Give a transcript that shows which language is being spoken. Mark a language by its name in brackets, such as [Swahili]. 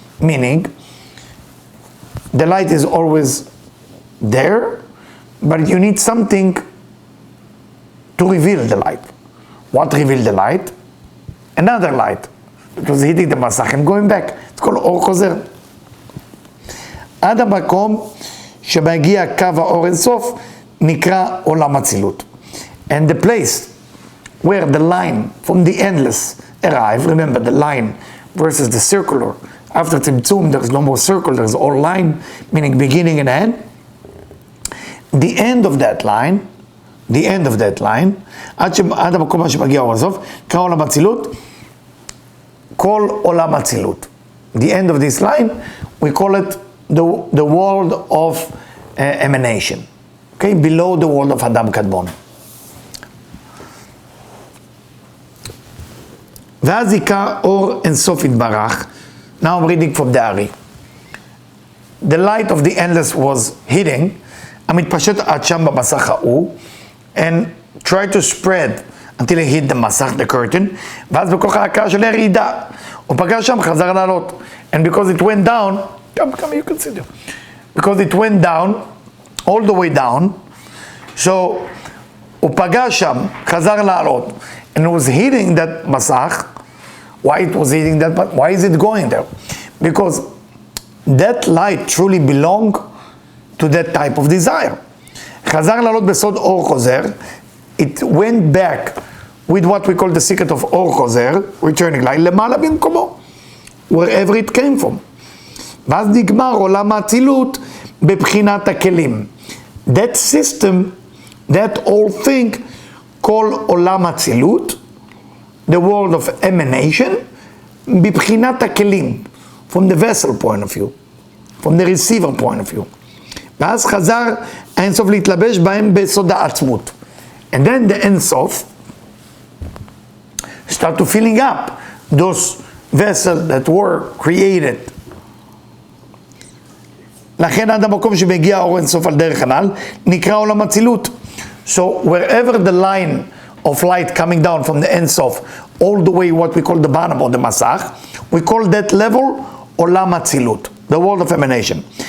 [English] Meaning, the light is always there, but you need something to reveal the light. What reveal the light? Another light. It was hitting the masach and going back. It's called אור חוזר. [Hebrew] עד המקום שמגיע קו האור אינסוף נקרא עולם אצילות. [English] And the place where the line from the endless arrive, remember the line versus the circular. After Tzimtzum, there's no more circle, there's all line, meaning beginning and end. The end of that line, [Hebrew] עד המקום שמגיע האור אינסוף, נקרא עולם אצילות, כל עולם אצילות. [English] The end of this line, we call it the world of emanation. Okay, below the world of Adam Kadmon. [Hebrew] ואז עיקר אור אינסוף יתברך. [English] Now I'm reading from the Ari. The light of the endless was hitting, [Hebrew] המתפשט עד שם במסך ההוא, [English] and tried to spread until it hit the מסך, the curtain, [Hebrew] ואז בכוח ההכרה של הירידה, הוא פגש שם, חזר לעלות. [English] And because it went down, come, you can sit there. Because it went down, all the way down, so [Hebrew] הוא פגש שם, חזר לעלות. [English] And it was hitting that masach. Why it was hitting that? Why is it going there? Because that light truly belonged to that type of desire. [Hebrew] חזר לעלות בסוד אור חוזר. [English] It went back with what we call the secret of אור חוזר, returning light, [Hebrew] למעלה במקומו, [English] wherever it came from. [Hebrew] ואז נגמר עולם האצילות בבחינת הכלים. [English] That system, that whole thing, called עולם אצילות, the world of emanation, [Hebrew] בבחינת הכלים, [English] from the vessel point of view, from the receiver point of view. [Hebrew] ואז חזר האינסוף להתלבש בהם בסוד העצמות. [English] And then the אינסוף start to filling up those vessels that were created. [Hebrew] לכן עד המקום שמגיע האור אינסוף על דרך הנ"ל, נקרא עולם אצילות. [English] So wherever the line of light coming down from the Ensof, all the way what we call the bottom of the Masach, we call that level עולם אצילות, the world of emanation.